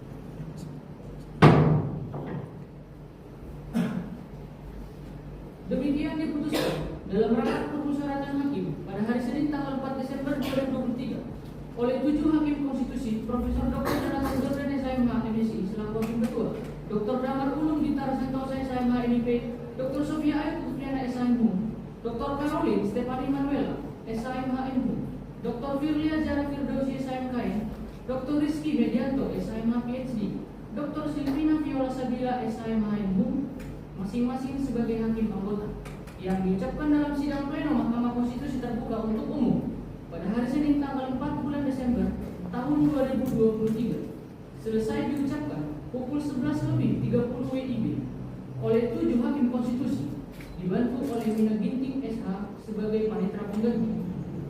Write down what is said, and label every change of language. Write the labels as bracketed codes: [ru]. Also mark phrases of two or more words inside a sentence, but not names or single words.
[id] Demikian diputuskan dalam rapat permusyawaratan hakim pada hari Senin tanggal 4 Desember 2023 oleh 7 hakim konstitusi Profesor Dr. Jonathan Jordan SIMH MSI selaku hakim ketua, Dr. Damar Ulum Bintara Santosa SIMH NIP, Dr. Sofia Ayu Kutriana SIMH, Dr. Caroline Stefani Manuela SIMH NU, Dr. Firlia Zara Firdausi SIMKN, Dr. Rizky Medianto SIMH PhD, Dr. Silvina Viola Sabila SIMH NU, masing-masing sebagai hakim anggota yang diucapkan dalam sidang pleno Mahkamah Konstitusi terbuka untuk umum pada hari Senin tanggal 4 bulan Desember tahun 2023 selesai diucapkan pukul 11.30 WIB oleh 7 hakim konstitusi dibantu oleh Mina Ginting SH sebagai panitera pengganti.